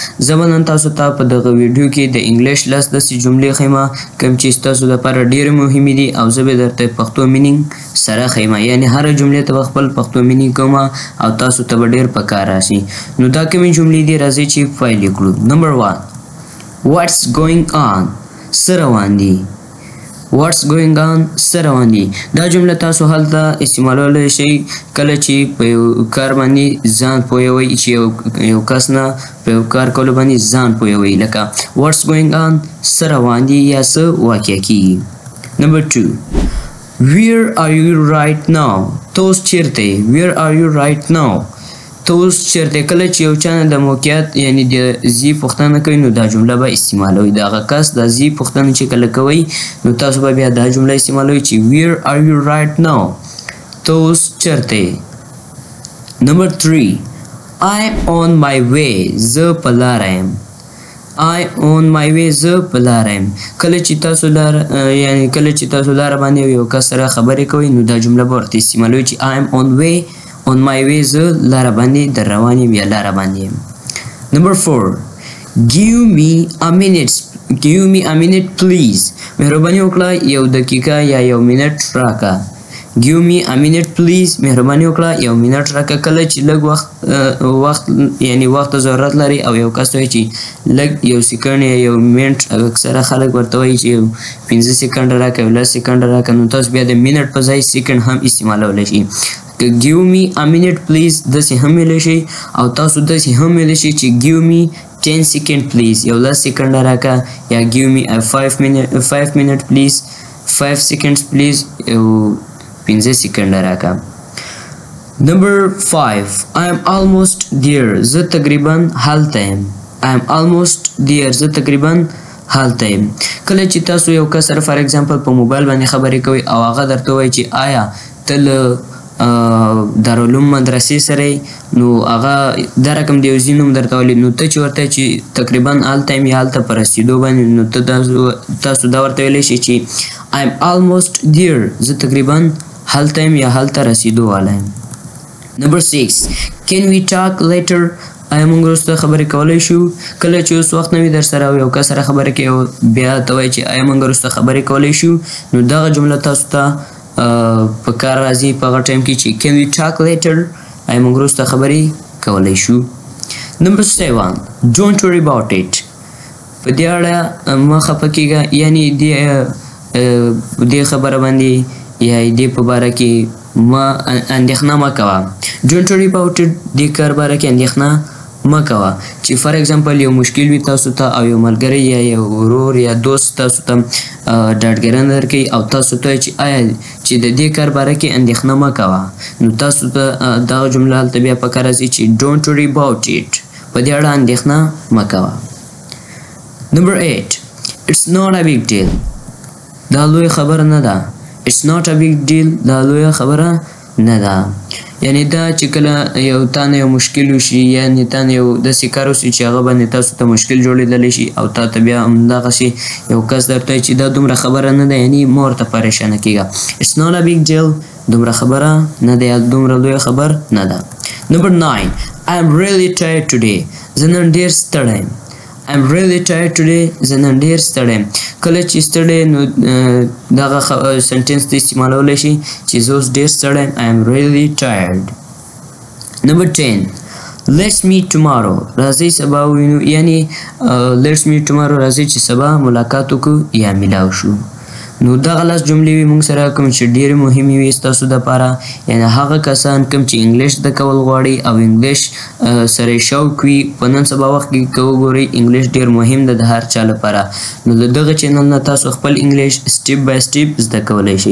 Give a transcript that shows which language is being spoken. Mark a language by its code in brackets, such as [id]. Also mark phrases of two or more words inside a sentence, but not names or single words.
[ps] زه به نن تاسو ته په دغه ویډیو کې د انګلیش لس داسې جملې ښیم کوم چې ستاسو لپاره ډېرې مهمې دي او زه به درته پښتو مینینګ سره ښیم، یعنې هره جملې ته به خپل پښتو مینینګ کوم او تاسو ته به ډېر په کار راشي. نو دا کومې جملې دي راځئ چې پیل یې کړو. نمبر 1 [en] What's going on؟ [ps] څه روان دي؟ [en] What's going on؟ [ps] څه روان دي؟ دا جمله تاسو هلته استعمالولی شئ کله چې په یو کار باندې ځان پوهوئ، چې یو کس نه په یو کار کولو باندې ځان پوهوئ، لکه [en] What's going on؟ [ps] څه روان دي یا څه واقع کیږي. [en] نمبر 2 Where are you right now؟ [ps] ته اوس چیرته یې؟ [en] Where are you right now؟ [ps] ته اوس چیرته؟ کله چې یو چا نه د موقعیت یعنې د ځي پوښتنه کوي نو دا جمله به استعمالوئ. د هغه کس د ځي پوښتنه چې کله کوئ نو تاسو به بیا دا جمله استعمالوئ چې [en] Where are you right now؟ [ps] ته اوس چیرته یې. [en] نمبر 3 I'm on my way. [ps] زه په لاره یم. [en] I on my way. [ps] زه په لاره یم. کله چې تاسو لاره باندې یو کس سره خبرې کوئ نو دا جمله به ورته استعمالوئ چې [en] I'm on my way. [ps] زه لاره باندې در روان یم یا لاره باندې یم. [en] نمبر 4 Give me a minute please. [ps] مهرباني وکړه یو دقیقه یا یو منټ راکړه. [en] Give me a minute please. [ps] مهرباني وکړه یو منټ راکړه. کله چې لږ وخت یعنی وخت ضرورت لري او یو کس وایي چې لږ یو سیکنډ یا یو منټ، اکثره خلک ورته وایي چې 15 سیکنډ راکړه، 10 سیکنډ راکړه، نو تاسو بیا د منټ په ځای سیکنډ هم استعمالولی شئ. [en] Give me a minute please [ps] داسې هم ویلی شئ او تاسو داسې هم ویلی شئ چې [en] Give me 10 seconds please. [ps] یو 10 سیکنډه راکړه [en] یا Give me a 5 minute please. 5 seconds please. [ps] یو 15 سیکنډه راکړه. [en] نمبر 5 I am almost there. [ps] زه تقریبا هلته یم. [en] I am almost there. [ps] زه تقریبا هلته یم. کله چې تاسو یو کس سره [en] for example [ps] په موبایل باندې خبرې کوئ او هغه درته وایي چې آیا ته له دارالعلوم مدرسې سره نو هغه دا رقم د یو ځای نوم درته ولید، نو ته چې ورته چې تقریبا هلته یم یا هلته په رسېدو باندې، نو تاسو دا ورته ویلی شئ چې [en] I am almost there. [ps] زه تقریبا هلته یم یا هلته رسېدو والا یم. [en] نمبر 6 Can we talk later؟ [ps] آیا موږ وروسته خبرې کولی شو؟ کله چې اوس وخت نه وي در سره او یو کس سره خبرې کوي او بیا ته وایي چې آیا موږ وروسته خبرې کولی شو، نو دغه جمله تاسو ته په کار راځي په هغه ټایم کې چې [en] Can we talk later؟ [ps] آیا موږ وروسته خبرې کولی شو. [en] نمبر 7 Don't worry about it. [ps] په دې اړه مه خفه کېږه، یعنې دې خبره باندې یا دې په باره کې اندېښنه مه کوه. [en] Don't worry about it [ps] دې کار باره کې اندېښنه مه کوه. چې [en] for example [ps] یو مشکل وي تاسو ته او یو ملګری یا یو ورور یا دوست تاسو ته ډاډګرنه درکوي او تاسو ته چې آیا چې د دې کار باره کې اندېښنه مه کوه، نو تاسو ته دغه جمله هلته بیا په کار راځي چې [en] Don't worry about it. [ps] په دې اړه اندېښنه مه کوه. [en] نمبر 8 It's not a big deal. [ps] دا لویه خبره نه ده. [en] It's not a big deal. [ps] دا لویه خبره نه ده. یعنی دا چې کله یو تانه یو مشکل وشي یعنې تانه یو داسې کار وشي چې هغه باندې تاسو ته مشکل جوړېدلی شي او تا ته بیا همدغسې یو کس درته وایي چې دا دومره خبره نه ده، یعنې مه ورته پریشانه کېږه. [en] It's not a big deal. [ps] دومره خبره نه ده یا دومره لویه خبر نه ده. [en] نمبر 9 I am really tired today. [ps] زه نن ډېر ستړی یم. [en] I'm really tired today. [ps] زه نن ډېر ستړی یم. کله چې ستړی نو دغه سنټینس ته استعمالولی شي چې زه اوس ډېر ستړی یم. [en] I am really tired. نمبر 10 Let's meet tomorrow. [ps] راځئ سبا ووینو، یعنې [en] Let's meet tomorrow [ps] راځئ چې سبا ملاقات وکړو یا میلاو شو. نو دغه لس جملې وي موږ سره کوم چې ډېرې مهمې وي ستاسو دپاره، یعنې هغه کسان کوم چې انګلیش زده کول غواړي او انګلیش سره یې شوق وي په نن سبا وخت کې که وګورئ انګلیش ډېر مهم ده د هر چا لپاره، نو د دغه چینل نه تاسو خپل انګلیش [en] step by step [ps] زده کولی شئ.